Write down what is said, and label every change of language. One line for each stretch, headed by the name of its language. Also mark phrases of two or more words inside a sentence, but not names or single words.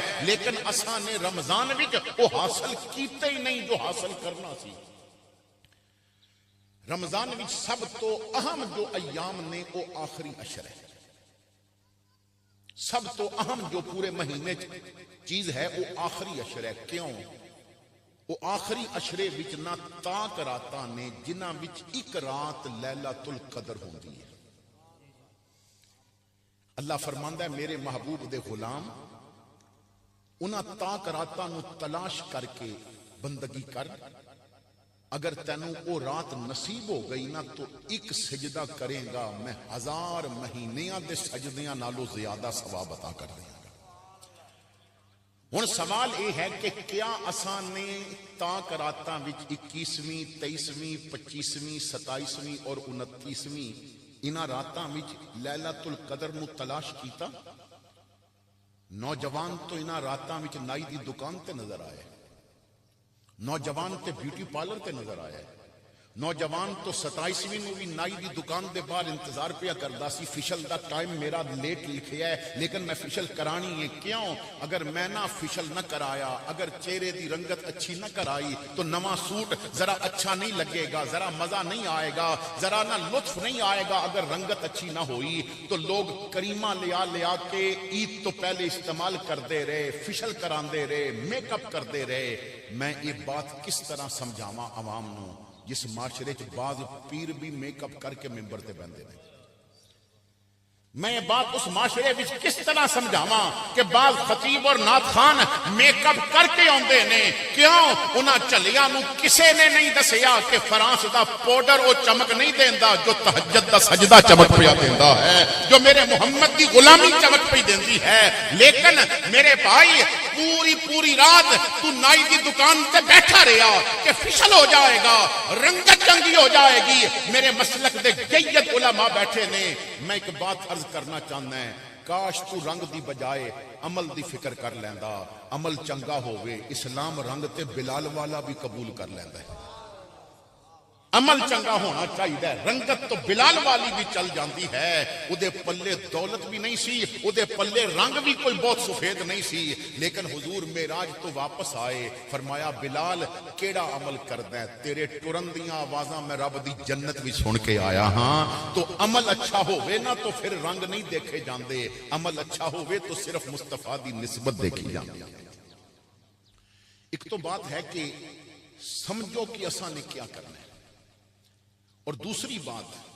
Punjabi: لیکن اساں نے رمضان وچ وہ حاصل کیتے ہی نہیں جو حاصل کرنا سی۔ رمضان وچ سب تو اہم جو ایام نے وہ آخری عشر ہے، سب تو اہم جو پورے مہینے چیز ہے وہ آخری عشر ہے۔ کیوں؟ وہ آخری عشرے وچ نہ تاک راتاں نے جنہاں وچ ایک رات لیلۃ القدر ہوندی ہے۔ اللہ فرماندا ہے میرے محبوب دے غلام انہاں تاک راتاں نو تلاش کر کے بندگی کر، اگر تینوں وہ رات نصیب ہو گئی نا تو ایک سجدہ کرے گا میں 1000 مہینیاں دے سجدیاں نالوں زیادہ ثواب عطا کر دیں گا۔ ہن سوال یہ ہے کہ کیا اساں نے تاک راتاں وچ 21ویں، 23ویں، 25ویں، 27ویں اور 29ویں انہاں راتاں وچ لیلۃ القدر نو تلاش کیتا؟ نوجوان تو انہاں راتاں وچ نائی دی دکان تے نظر آئے، نوجوان تے بیوٹی پارلر تے نظر آیا ہے، نوجوان تو 27ویں نو بھی نائی دی دکان دے باہر انتظار پیا کردا سی فشل دا ٹائم میرا لیٹ لکھیا ہے لیکن میں فشل کرانی ہے کیوں اگر میں نہ فشل نہ کرایا اگر چہرے دی رنگت اچھی نہ کرائی تو نواں سوٹ ذرا اچھا نہیں لگے گا ذرا مزہ نہیں آئے گا ذرا نہ لطف نہیں آئے گا اگر رنگت اچھی نہ ہوئی تو لوگ کریمہ لیا کے عید تو پہلے استعمال کردے رہے فشل کراندے رہے میک اپ کردے رہے میں یہ بات کس طرح سمجھاواں عوام نو جس معاشرے چ بعض پیر بھی میک اپ کر کے ممبر تے بہندے نے میں یہ بات اس معاشرے وچ کس طرح سمجھاواں کہ بعض خطیب اور نعت خان میک اپ کر کے آندے نے کیوں انہاں چلیاں نو کسے نے نہیں دسیا کہ فرانس دا پاؤڈر او چمک نہیں دیندا جو تہجد دا سجدہ چمک پیا دیندا ہے جو میرے محمد دی غلامی چمک پئی دیندی ہے لیکن میرے بھائی پوری رات تو نائی دی دکان تے بیٹھا رہیا کہ فشل ہو جائے گا رنگت چنگی ہو جائے گی میرے مسلک دے جید علماء بیٹھے نے میں ایک بات عرض کرنا چاہنا ہے کاش تو رنگ دی بجائے عمل دی فکر کر لیندا عمل چنگا ہووے اسلام رنگ تے بلال والا بھی قبول کر لیندا ہے عمل چنگا ہونا چاہیے رنگت تو بلال والی بھی چل جاندی ہے او دے پلے دولت بھی نہیں سی او دے پلے رنگ بھی کوئی بہت سفید نہیں سی لیکن حضور معراج تو واپس آئے فرمایا بلال کیڑا عمل کردا ہے تیرے ٹرن دیاں آوازاں میں رب دی جنت بھی سن کے آیا ہاں تو عمل اچھا ہووے نا تو پھر رنگ نہیں دیکھے جاندے عمل اچھا ہووے تو صرف مصطفیٰ دی نسبت دیکھی جاندی ایک تو بات ہے کہ سمجھو کہ اساں نے کیا کرنا ہے اور دوسری بات